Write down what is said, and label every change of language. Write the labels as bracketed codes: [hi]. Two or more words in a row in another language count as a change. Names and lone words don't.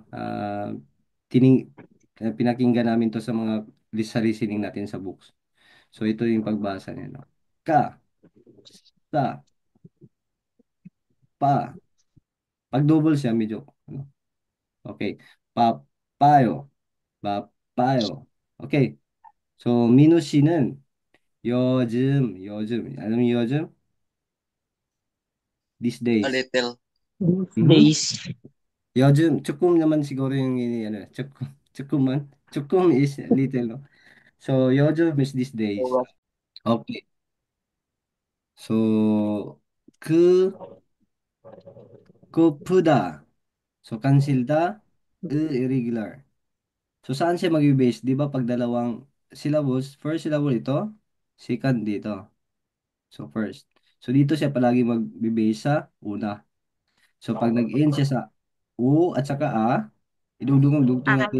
[tl] Tining, pinakinggan namin to sa mga sa listening natin sa books. So, ito yung pagbasa niya, no? Ka, sa, pa. Pag double siya, medyo, ano, okay. Papayo. Papayo. Okay. So, [ko] 민호 씨는 요즘, 아니면 요즘? [en] These A days. little. Mhm. Days. [ko] 요즘, 조금 [tl] naman siguro yung, ano, [en] 조금 is little, no? So, 요즘 is these days. Okay. So, [ko] 그, 고프다. [en] So, kansilda, irregular. [tl] So, saan siya mag-base? Di ba pag dalawang syllables, [en] first syllable [tl] ito, second dito. [en] So first. [tl] So dito siya palagi magbe-base sa una. So pag nag-end siya sa U at saka A, idugtong natin